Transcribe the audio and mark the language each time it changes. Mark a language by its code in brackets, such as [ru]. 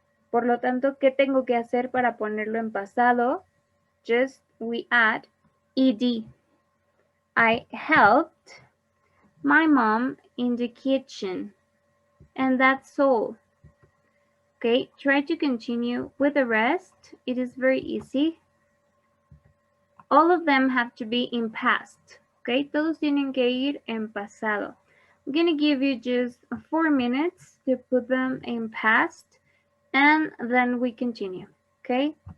[es] Por lo tanto, ¿qué tengo que hacer para ponerlo en pasado? [en] Just we add ed. I helped my mom in the kitchen. And that's all. Okay, try to continue with the rest. It is very easy. All of them have to be in past. [es] Okay, todos tienen que ir en pasado. [en] I'm going to give you just 4 minutes to put them in past and then we continue. Okay.